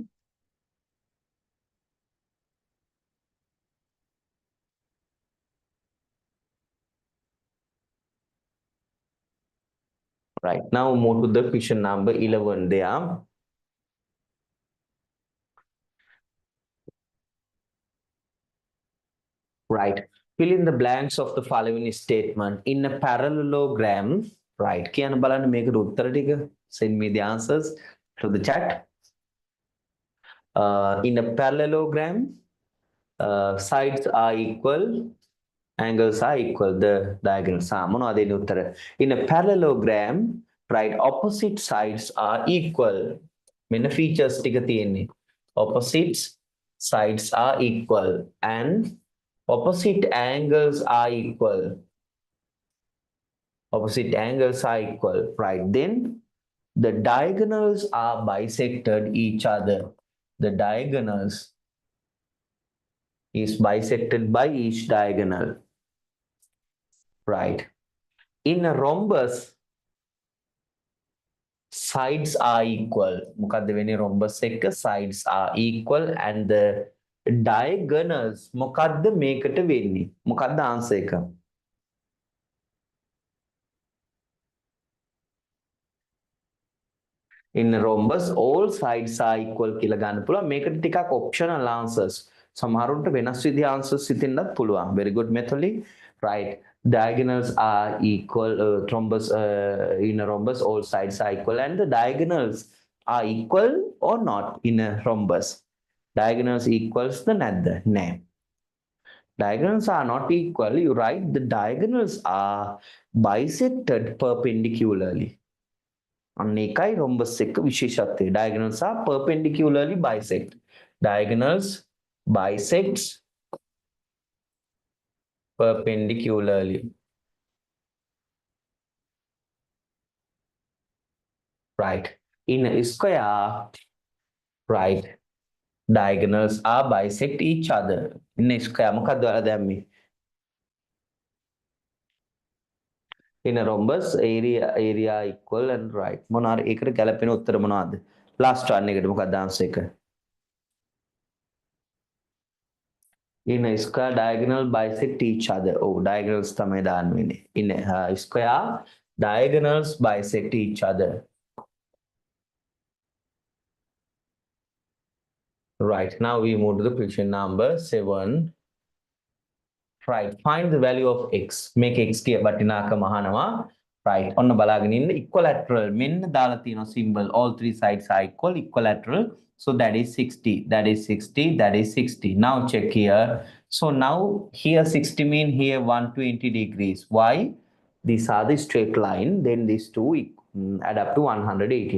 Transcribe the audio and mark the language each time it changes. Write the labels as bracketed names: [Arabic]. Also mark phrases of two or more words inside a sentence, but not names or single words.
[English] Right, now move to the question number 11 there. Right. Fill in the blanks of the following statement in a parallelogram. [Sinhala] Right. කියන් බලන්න මේකට උත්තර ටික. [English] Send me the answers to the chat. In a parallelogram, sides are equal, angles are equal, the diagonals are [Sinhala] මොනවද ඒ උත්තර? [English] In a parallelogram, right, opposite sides are equal. [Sinhala] මෙන්න features ටික තියෙන්නේ. [English] Opposite sides are equal and opposite angles are equal. Opposite angles are equal, right? Then the diagonals are bisected each other. The diagonals is bisected by each diagonal, right? In a rhombus, sides are equal. [Sinhala] මොකද්ද වෙන්නේ [English] rhombus එක sides are equal and the diagonals [Sinhala] මොකද්ද මේකට වෙන්නේ? මොකද්ද answer එක? [English] In a rhombus all sides are equal [Sinhala] කියලා ගන්න පුළුවන්. මේකට ටිකක් [English] optional answers. [Sinhala] සමහරුන්ට වෙනස් විදිහ answers හිතෙන්නත් පුළුවන්. [English] Very good Methali. Right. Diagonals are equal. Rhombus in a rhombus all sides are equal and the diagonals are equal or not in a rhombus. Diagonals equals the [Sinhala] නැද්ද? නෑ. [English] Diagonals are not equal. You write the diagonals are bisected perpendicularly. [Sinhala] අන්න ඒකයි rhombus එක විශේෂත්වය. [English] Diagonals are perpendicularly bisect. Diagonals bisects perpendicularly. Right. In a square, right, diagonals are bisect each other. In a square [Sinhala] මොකක්ද ඔයාලා දැම්මේ? [English] In a rhombus area equal and right. [Sinhala] මොනවාර ඒකට ගැලපෙන උත්තර මොනවද? [English] Last one [Sinhala] එකට මොකක්ද answer එක? [English] In a square diagonal bisect each other. [Sinhala] Oh, diagonals තමයි දාන්න වෙන්නේ. [English] In a square diagonals bisect each other. Right. Now we move to the question number 7. Right. Find the value of x. Make x [Sinhala] ගේ වටිනාකම අහනවා. [English] Right. [Sinhala] ඔන්න බලාගෙන ඉන්න [English] equilateral [Sinhala] මෙන්න දාලා තියෙන [English] symbol all three sides are equal equilateral. So that is 60. That is 60. That is 60. Now check here. So now here 60 mean here 120 degrees. Why? These are the straight line. Then these two add up to 180.